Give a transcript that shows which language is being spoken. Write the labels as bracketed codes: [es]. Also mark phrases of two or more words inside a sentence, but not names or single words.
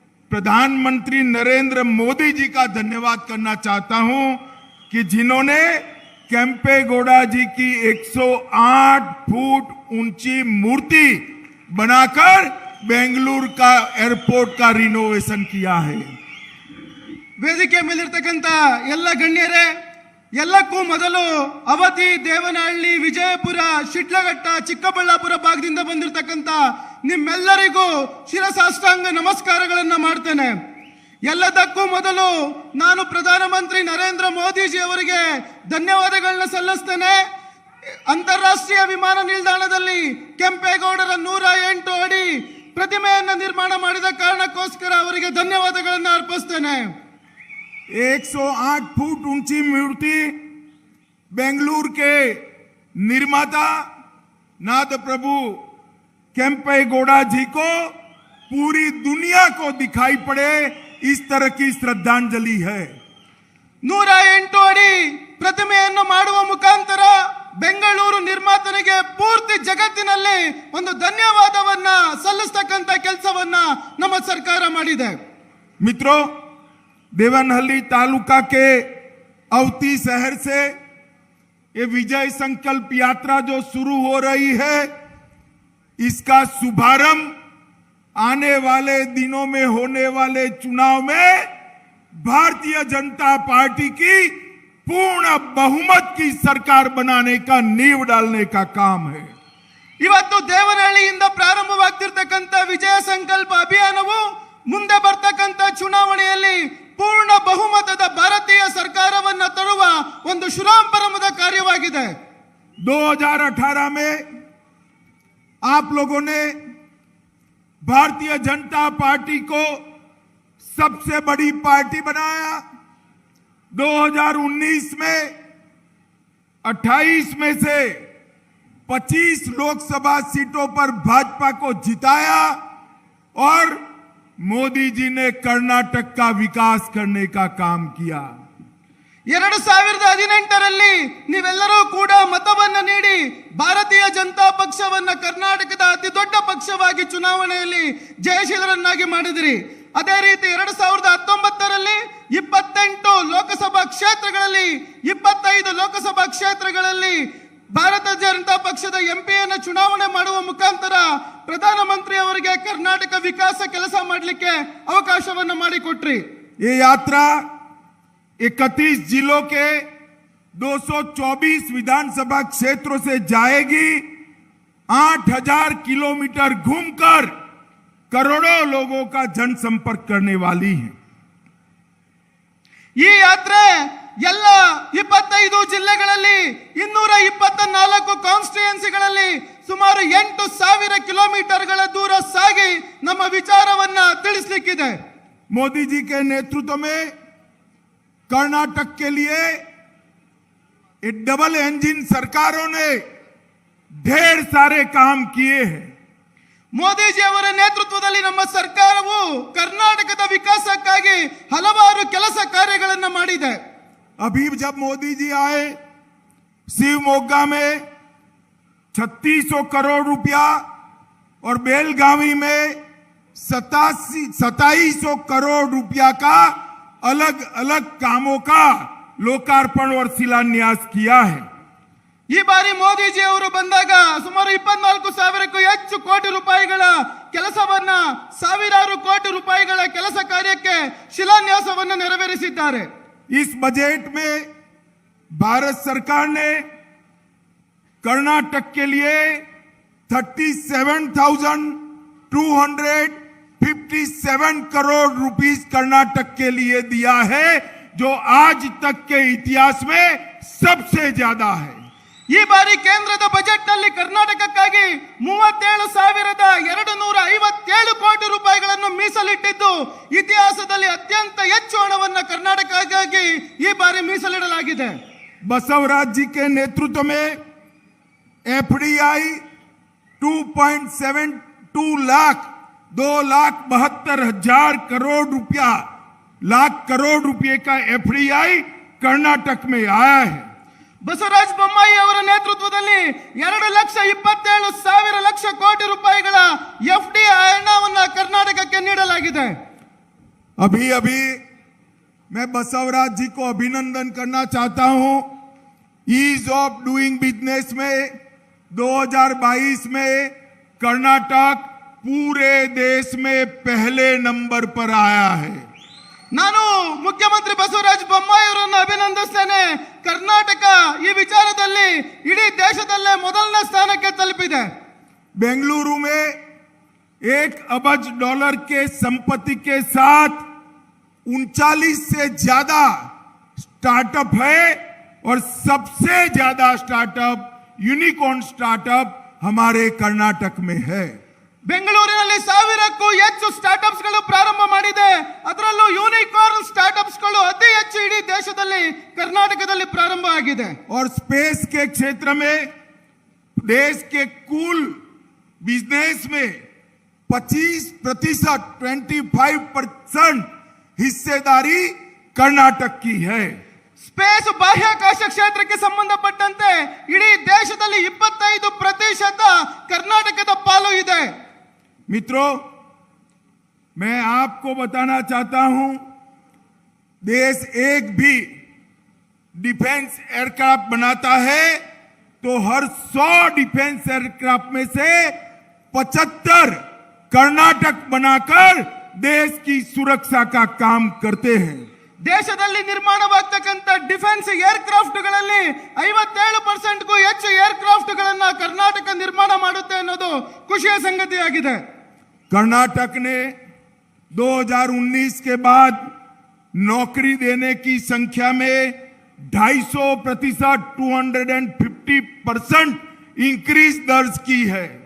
[hi] प्रधानमंत्री नरेंद्र मोदी जी का धन्यवाद करना चाहता हूं कि जिन्होंने केम्पेगौड़ा जी की 108 फुट ऊंची मूर्ति बनाकर बेंगलुरु का एयरपोर्ट का रिनोवेशन किया है। [kn] ವೇದಿಕೆ ಮೇಲಿರ್ತಕ್ಕಂಥ ಎಲ್ಲ ಗಣ್ಯರೇ, ಎಲ್ಲಕ್ಕೂ ಮೊದಲು ಅವಧಿ, ದೇವನಹಳ್ಳಿ, ವಿಜಯಪುರ, ಶಿಡ್ಲಘಟ್ಟ, ಚಿಕ್ಕಬಳ್ಳಾಪುರ ಭಾಗದಿಂದ ಬಂದಿರತಕ್ಕಂಥ ನಿಮ್ಮೆಲ್ಲರಿಗೂ ಶಿರಸಾಷ್ಟಾಂಗ ನಮಸ್ಕಾರಗಳನ್ನು ಮಾಡ್ತೇನೆ। ಎಲ್ಲದಕ್ಕೂ ಮೊದಲು ನಾನು ಪ್ರಧಾನಮಂತ್ರಿ ನರೇಂದ್ರ ಮೋದಿಜಿ ಅವರಿಗೆ ಧನ್ಯವಾದಗಳನ್ನ ಸಲ್ಲಿಸ್ತೇನೆ। ಅಂತಾರಾಷ್ಟ್ರೀಯ ವಿಮಾನ ನಿಲ್ದಾಣದಲ್ಲಿ ಕೆಂಪೇಗೌಡರ 108 ಅಡಿ ಪ್ರತಿಮೆಯನ್ನು ನಿರ್ಮಾಣ ಮಾಡಿದ ಕಾರಣಕ್ಕೋಸ್ಕರ ಅವರಿಗೆ ಧನ್ಯವಾದಗಳನ್ನು ಅರ್ಪಿಸ್ತೇನೆ। [hi] 108 फुट ऊंची मूर्ति बेंगलुरु के निर्माता नाथ प्रभु केम्पेगौड़ा जी को पूरी दुनिया को दिखाई पड़े, इस तरह की श्रद्धांजलि है। [kn] 108 ಅಡಿ ಪ್ರತಿಮೆಯನ್ನು ಮಾಡುವ ಮುಖಾಂತರ ಬೆಂಗಳೂರು ನಿರ್ಮಾತನಿಗೆ ಪೂರ್ತಿ ಜಗತ್ತಿನಲ್ಲಿ ಒಂದು ಧನ್ಯವಾದವನ್ನ ಸಲ್ಲಿಸತಕ್ಕಂತ ಕೆಲಸವನ್ನ ನಮ್ಮ ಸರ್ಕಾರ ಮಾಡಿದೆ। [hi] मित्रों, देवनहल्ली तालुका के अवती शहर से ये विजय संकल्प यात्रा जो शुरू हो रही है, इसका शुभारंभ आने वाले दिनों में होने वाले चुनाव में भारतीय जनता पार्टी की पूर्ण बहुमत की सरकार बनाने का नींव डालने का काम है। [kn] ಇವತ್ತು ದೇವನಹಳ್ಳಿಯಿಂದ ಪ್ರಾರಂಭವಾಗ್ತಿರ್ತಕ್ಕಂಥ ವಿಜಯ ಸಂಕಲ್ಪ ಅಭಿಯಾನವು ಮುಂದೆ ಬರ್ತಕ್ಕಂಥ ಚುನಾವಣೆಯಲ್ಲಿ पूर्ण ಬಹುಮತದ ಭಾರತೀಯ ಸರ್ಕಾರವನ್ನು ತರುವ ಒಂದು ಶುಭಾರಂಭದ ಕಾರ್ಯವಾಗಿದೆ। [hi] 2018 में आप लोगों ने भारतीय जनता पार्टी को सबसे बड़ी पार्टी बनाया। 2019 में 28 में से 25 लोकसभा सीटों पर भाजपा को जिताया और मोदी जी ने कर्नाटक का विकास करने का काम किया। [kn] 2018ರಲ್ಲಿ ನೀವೆಲ್ಲರೂ ಕೂಡ ಮತವನ್ನು ನೀಡಿ ಭಾರತೀಯ ಜನತಾ ಪಕ್ಷವನ್ನು ಕರ್ನಾಟಕದ ಅತಿ ದೊಡ್ಡ ಪಕ್ಷವಾಗಿ ಚುನಾವಣೆಯಲ್ಲಿ ಜಯಶೀಲರನ್ನಾಗಿ ಮಾಡಿದಿರಿ। ಅದೇ ರೀತಿ 2019ರಲ್ಲಿ 28 ಲೋಕಸಭಾ ಕ್ಷೇತ್ರಗಳಲ್ಲಿ 25 ಲೋಕಸಭಾ ಕ್ಷೇತ್ರಗಳಲ್ಲಿ ಭಾರತೀಯ ಜನತಾ ಪಕ್ಷದ ಎಂಪಿಯನ್ನು ಚುನಾವಣೆ ಮಾಡುವ ಮುಖಾಂತರ ಪ್ರಧಾನಮಂತ್ರಿ ಅವರಿಗೆ ಕರ್ನಾಟಕ ವಿಕಾಸ ಕೆಲಸ ಮಾಡಲಿಕ್ಕೆ ಅವಕಾಶವನ್ನು ಮಾಡಿಕೊಟ್ರಿ। [hi] ये यात्रा 31 जिलों के 224 विधानसभा क्षेत्रों से जाएगी। 8000 किलोमीटर घूमकर करोड़ों लोगों का जनसंपर्क करने वाली है। [kn] ಈ ಯಾತ್ರೆ ಎಲ್ಲ 25 ಜಿಲ್ಲೆಗಳಲ್ಲಿ 224 ಕಾನ್ಸ್ಟಿಟ್ಯೂಯೆನ್ಸಿಗಳಲ್ಲಿ ಸುಮಾರು 8000 ಕಿಲೋಮೀಟರ್ಗಳ ದೂರ ಸಾಗಿ ನಮ್ಮ ವಿಚಾರವನ್ನ ತಿಳಿಸಲಿಕ್ಕಿದೆ। [hi] मोदी जी के नेतृत्व में कर्नाटक के लिए [en] double engine [hi] सरकारों ने ढेर सारे काम किए हैं। [kn] ಮೋದಿಜಿ ಅವರ ನೇತೃತ್ವದಲ್ಲಿ ನಮ್ಮ ಸರ್ಕಾರವು ಕರ್ನಾಟಕದ ವಿಕಾಸಕ್ಕಾಗಿ ಹಲವಾರು ಕೆಲಸ ಕಾರ್ಯಗಳನ್ನು ಮಾಡಿದೆ। [hi] अभी जब मोदी जी आए, शिवमोगा में 3600 करोड़ रुपया और बेलगावी में 2700 करोड़ रुपया का अलग अलग कामों का लोकार्पण और शिलान्यास किया है। [kn] ಈ ಬಾರಿ ಮೋದಿಜಿ ಅವರು ಬಂದಾಗ ಸುಮಾರು 24,000ಕ್ಕೂ ಹೆಚ್ಚು ಕೋಟಿ ರೂಪಾಯಿಗಳ ಕೆಲಸವನ್ನ, ಸಾವಿರಾರು ಕೋಟಿ ರೂಪಾಯಿಗಳ ಕೆಲಸ ಕಾರ್ಯಕ್ಕೆ ಶಿಲಾನ್ಯಾಸವನ್ನು ನೆರವೇರಿಸಿದ್ದಾರೆ। [hi] इस बजट में भारत सरकार ने कर्नाटक के लिए 37,257 करोड़ रुपीस कर्नाटक के लिए दिया है, जो आज तक के इतिहास में सबसे ज्यादा है। [kn] ಈ ಬಾರಿ ಕೇಂದ್ರದ ಬಜೆಟ್ ನಲ್ಲಿ ಕರ್ನಾಟಕಕ್ಕಾಗಿ 37,257 ಕೋಟಿ ರೂಪಾಯಿಗಳನ್ನು ಮೀಸಲಿಟ್ಟಿದ್ದು ಇತಿಹಾಸದಲ್ಲಿ ಅತ್ಯಂತ ಹೆಚ್ಚು ಹಣವನ್ನು ಕರ್ನಾಟಕಕ್ಕಾಗಿ ಈ ಬಾರಿ ಮೀಸಲಿಡಲಾಗಿದೆ। [hi] बसवराज जी के नेतृत्व में एफडीआई 2.72 लाख 2,72,000 करोड़ रुपये का एफडीआई कर्नाटक में आया है। [kn] ಬಸವರಾಜ ಬೊಮ್ಮಾಯಿ ಅವರ ನೇತೃತ್ವದಲ್ಲಿ 2,27,000 ಕೋಟಿ ರೂಪಾಯಿಗಳ ಎಫ್ಡಿಐ ಹಣವನ್ನು ಕರ್ನಾಟಕಕ್ಕೆ ನೀಡಲಾಗಿದೆ। [hi] अभी अभी मैं बसवराज जी को अभिनंदन करना चाहता हूं। [en] ease of doing business [hi] में 2022 में कर्नाटक पूरे देश में पहले नंबर पर आया है। [kn] ನಾನು ಮುಖ್ಯಮಂತ್ರಿ ಬಸವರಾಜ ಬೊಮ್ಮಾಯಿ ಅವರನ್ನು ಅಭಿನಂದಿಸ್ತೇನೆ. ಕರ್ನಾಟಕ ಈ ವಿಚಾರದಲ್ಲಿ ಇಡೀ ದೇಶದಲ್ಲೇ ಮೊದಲನೇ ಸ್ಥಾನಕ್ಕೆ ತಲುಪಿದೆ. [hi] बेंगलुरु में $1 अरब के संपत्ति के साथ 39 से ज्यादा स्टार्टअप है और सबसे ज्यादा [en] startup unicorn startup [hi] हमारे कर्नाटक में है। [kn] ಬೆಂಗಳೂರಿನಲ್ಲಿ 1000ಕ್ಕೂ ಹೆಚ್ಚು ಸ್ಟಾರ್ಟ್ಅಪ್ಸ್ ಗಳು ಪ್ರಾರಂಭ ಮಾಡಿದೆ. ಅದರಲ್ಲೂ [en] unicorn startups [kn] ಗಳು ಅತಿ ಹೆಚ್ಚು ಇಡೀ ದೇಶದಲ್ಲಿ ಕರ್ನಾಟಕದಲ್ಲಿ ಪ್ರಾರಂಭ ಆಗಿದೆ. [hi] और स्पेस के क्षेत्र में देश के कुल बिजनेस में 25% 25% हिस्सेदारी कर्नाटक की है। [kn] ಸ್ಪೇಸ್ ಬಾಹ್ಯಾಕಾಶ ಕ್ಷೇತ್ರಕ್ಕೆ ಸಂಬಂಧಪಟ್ಟಂತೆ ಇಡೀ ದೇಶದಲ್ಲಿ 25% ಕರ್ನಾಟಕದ ಪಾಲು ಇದೆ. [hi] मित्रों, मैं आपको बताना चाहता हूं, देश एक भी [en] defence aircraft [hi] बनाता है तो हर 100 [en] defence aircraft [hi] में से 75 कर्नाटक बनाकर देश की सुरक्षा का काम करते हैं। [kn] ದೇಶದಲ್ಲಿ ನಿರ್ಮಾಣವಾಗತಕ್ಕಂತ [en] defence aircraft [kn] ಗಳಲ್ಲಿ 57% ಗೂ ಹೆಚ್ಚು ಏರ್ಕ್ರಾಫ್ಟ್ ಗಳನ್ನ ಕರ್ನಾಟಕ ನಿರ್ಮಾಣ ಮಾಡುತ್ತೆ ಅನ್ನೋದು ಖುಷಿಯ ಸಂಗತಿಯಾಗಿದೆ. [hi] कर्नाटक ने 2019 के बाद नौकरी देने की संख्या में 250% 250% इंक्रीज दर्ज की है।